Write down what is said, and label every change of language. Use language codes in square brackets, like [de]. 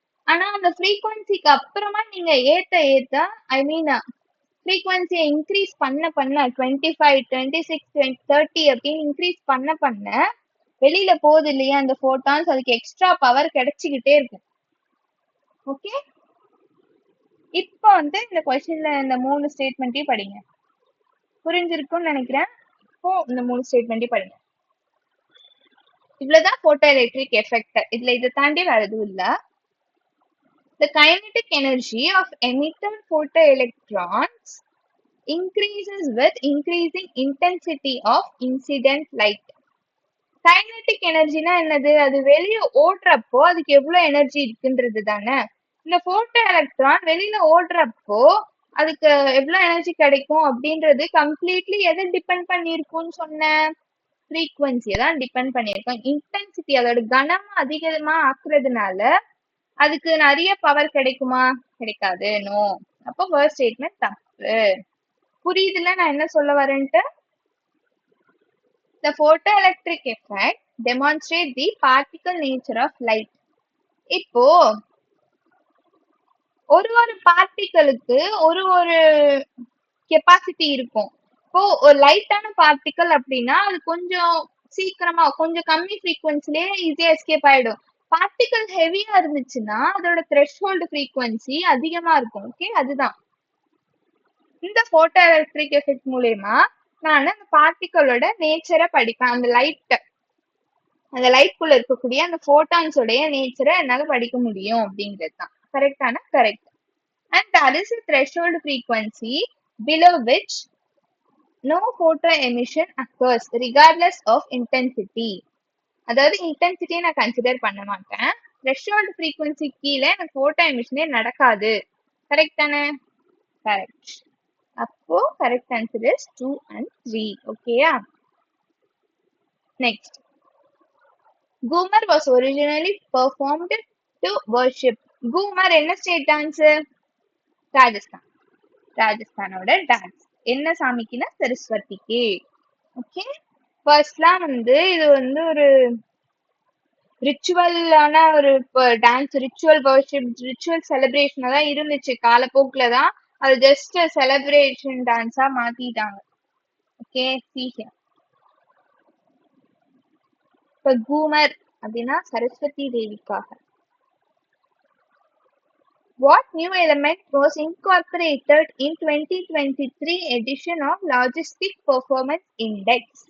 [ta] ஆனா அந்த ஃப்ரீக்வன்சிக்கு அப்புறமா நீங்க ஏத்த ஐ மீன் ஃப்ரீக்வன்சியை இன்க்ரீஸ் பண்ண 25, 26, 30 அப்படின்னு இன்க்ரீஸ் பண்ண வெளியில போகுது இல்லையா அந்த ஃபோட்டான்ஸ், அதுக்கு எக்ஸ்ட்ரா பவர் கிடைச்சிக்கிட்டே இருக்கும். ஓகே, இப்போ வந்து இந்த கொஸ்டின்ல இந்த 3 ஸ்டேட்மெண்ட்டையும் படிங்க. புரிஞ்சிருக்கும்னு நினைக்கிறேன். இப்போ இந்த 3 ஸ்டேட்மெண்ட்டையும் படிங்க. இவ்வளவுதான் போட்டோ எலக்ட்ரிக் எஃபெக்ட். இதுல இதை தாண்டி வேற எதுவும் இல்ல. [en] The kinetic energy of emitted photoelectrons increases with increasing intensity of incident light. [ta] Kinetic எனர்ஜினா என்னது? அது வெளியே ஓடுறப்போ அதுக்கு எவ்வளவு எனர்ஜி இருக்குன்றது தானே. இந்த போட்டோ எலக்ட்ரான் வெளியில ஓடுறப்போ அதுக்கு எவ்வளவு எனர்ஜி கிடைக்கும் அப்படின்றது கம்ப்ளீட்லி எதை டிபெண்ட் பண்ணிருக்கும்னு சொன்னேன்? ஃப்ரீக்வன்சியை தான் டிபெண்ட் பண்ணியிருக்கோம். இன்டென்சிட்டி அதோட கனமா அதிகமா ஆக்குறதுனால அதுக்கு நிறைய பவர் கிடைக்குமா? கிடைக்காது. நோ. அப்போ ஃபர்ஸ்ட் ஸ்டேட்மெண்ட் தப்பு. புரியுதுல நான் என்ன சொல்ல வரேன்ட்டு? [en] The photoelectric effect demonstrate the particle nature of light. [ta] இப்போ ஒரு பார்ட்டிகளுக்கு ஒரு கெப்பாசிட்டி இருக்கும். இப்போ ஒரு லைட்டான பார்ட்டிகல் அப்படின்னா அது கொஞ்சம் சீக்கிரமா கொஞ்சம் கம்மி ஃப்ரீக்வன்சிலேயே ஈஸியா எஸ்கேப் ஆயிடும். பார்ட்டிகல் ஹெவியா இருந்துச்சுன்னா அதோட த்ரெஷ்ஹோல்டு ஃப்ரீக்வன்சி அதிகமா இருக்கும். ஓகே, அதுதான் இந்த போட்டோ எலக்ட்ரிக் எஃபெக்ட் மூலயமா நான் அந்த பார்ட்டிகளோட நேச்சரை படிப்பேன். அந்த லைட்குள்ள இருக்கக்கூடிய அந்த போட்டான்ஸோடைய நேச்சரை என்னால படிக்க முடியும் அப்படிங்கிறது தான். கரெக்டான? Correct. [en] And that is a threshold frequency below which no photo emission occurs regardless of intensity. [ta] அதாவது இன்டென்சிட்டியை நான் கன்சிடர் பண்ண மாட்டேன். த்ரெஷ்ஹோல்ட் ஃப்ரீக்வன்சி கீழே எனக்கு போட்டோ எமிஷனே நடக்காது. கரெக்ட் தானே? கரெக்ட். அப்போ கரெக்ட் ஆன்சர் இஸ் 2 and 3. ஓகேயா? [en] Next, Goomer was originally performed to worship. [ta] Ghoomar என்ன ஸ்டேட் டான்ஸ்? ராஜஸ்தான். ராஜஸ்தானோட டான்ஸ் என்ன சாமிக்குன்னா சரஸ்வதிக்கு. ஓகே, ஃபர்ஸ்ட்லாம் வந்து இது வந்து ஒரு ரிச்சுவலான ஒரு டான்ஸ், ரிச்சுவல் வர்ஷிப், ரிச்சுவல் செலிப்ரேஷனா தான் இருந்துச்சு. காலப்போக்கில் தான் அது ஜஸ்ட் செலிப்ரேஷன் டான்ஸா மாத்திட்டாங்க. ஓகே, சீக்கிரம் இப்ப கூமர் அப்படின்னா Saraswati தேவிக்காக. [en] What new element was incorporated in 2023 edition of Logistic Performance Index?